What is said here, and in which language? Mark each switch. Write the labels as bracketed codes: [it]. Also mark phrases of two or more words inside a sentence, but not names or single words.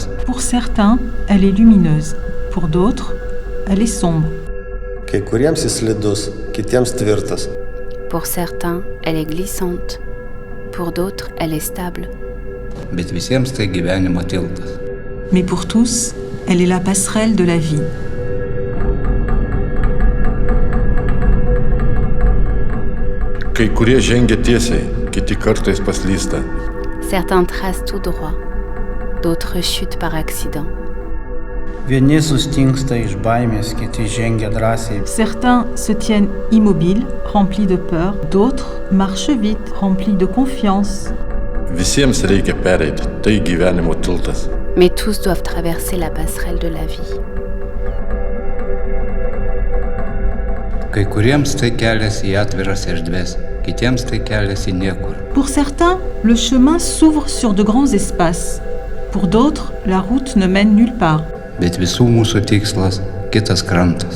[fr] Pour certains, elle est lumineuse. Pour d'autres, elle est sombre. [lt] Kai kuriems jis slidus, kitiems tvirtas. [fr] Pour certains, elle est glissante. Pour d'autres, elle est stable. [lt] Bet visiems tai gyvenimo tiltas. [fr] Mais pour tous, elle est la passerelle de la vie. [lt] Kai kurie žengia tiesiai, kiti kartais paslysta. [fr] Certains tracent tout droit, d'autres chutent par accident. [lt] Vieni sustingsta iš baimės, kiti žengia drąsiai. [fr] Certains se tiennent immobiles, remplis de peur. D'autres marchent vite, remplis de confiance. [lt] Visiems reikia pereiti, tai gyvenimo tiltas. [fr] Mais tous doivent traverser la passerelle de la vie. [lt] Kai kuriems tai kelias į atviras erdves, kitiems tai kelias į niekur. [fr] Pour certains, le chemin s'ouvre sur de grands espaces. Pour d'autres, la route ne mène nulle part. [lt] Bet visų mūsų tikslas kitas krantas.